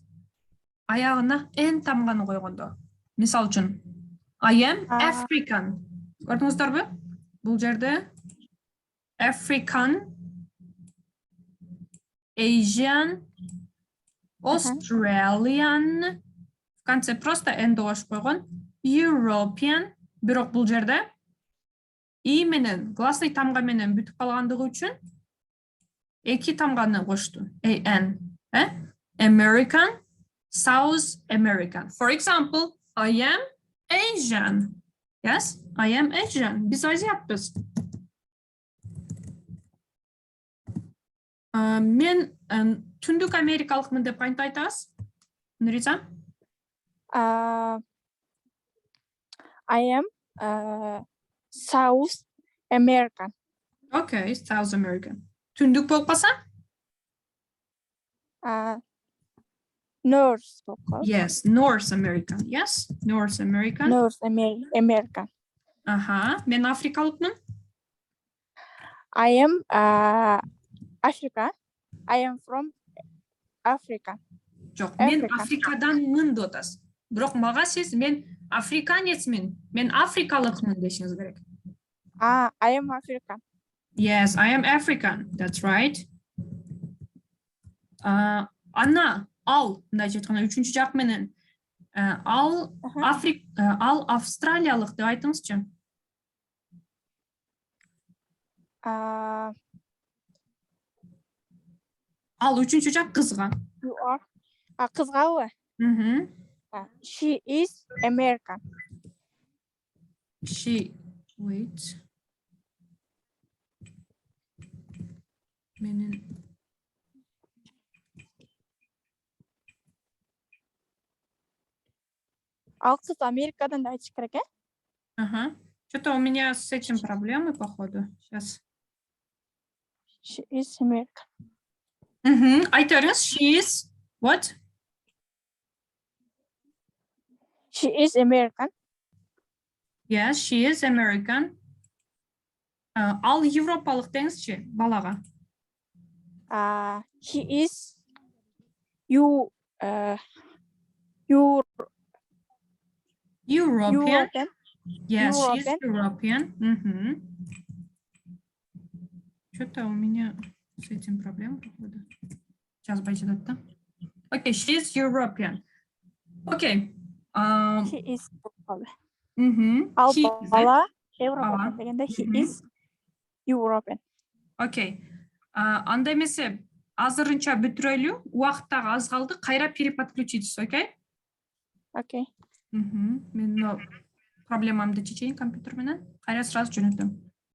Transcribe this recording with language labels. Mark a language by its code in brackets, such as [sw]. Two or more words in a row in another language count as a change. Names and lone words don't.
[ky] Аягына N тамганы койгондо. Мисал үчүн [en] I am African. [ky] Көрдүңүздөрбү? Бул жерде [en] African, Asian, Australian. [ru] В конце просто [ky] N-ди кошуп койгон. European. Бирок бул жерде И менен гласный тамга менен бүтүп калгандыгы үчүн эки тамганы кошту. [en] AN. American, South American. For example, I am Asian. Yes, I am Asian. [ky] Biz Азиатпыз. Мен түндүк америкалыкмын деп кантип айтабыз? Нуриза? [en] I am South American. Okay, South American. [ky] Түндүк болуп калса? [en] North. Yes, North American. Yes, North American. North American. [ky] Мен африкалыкмын. [en] I am Africa. I am from Africa. [ky] Жок, мен Африкаданмын деп атасыз. Бирок мага сиз мен африканецмин, мен африкалыкмын дешиңиз керек. [en] I am African. Yes, I am African. That's right. [ky] Ана, ал, мындай айтканда үчүнчү жак менен ал австралиялык деп айтыңызчы. Ал үчүнчү жак кызга. [en] You are кызгабы? She is American. She, wait. [ky] Менин Ал кыз Америкадан да айтыш керек, [ru] Что-то у меня с этим проблемы, походу. Сейчас. [en] She is American. Айтеріңіз, she is what? She is American. Yes, she is American. [ky] Ал европалық деңізші, балаға. [en] He is European. Yes, she is European. [ru] Что-то у меня с этим проблема, походу. Сейчас пойдет, да? Окей, [en] she is European. [ky] Окей. [en] He is. [ky] Ал бала Европа дегенде [en] he is European. [ky] Окей. Анда эмесе азырынча бүтүрөлү, убактагы аз калды, кайра переподключитесь, окей? Окей. Мен проблемамды чечейин компьютер менен, кайра сразу жөнөтөм.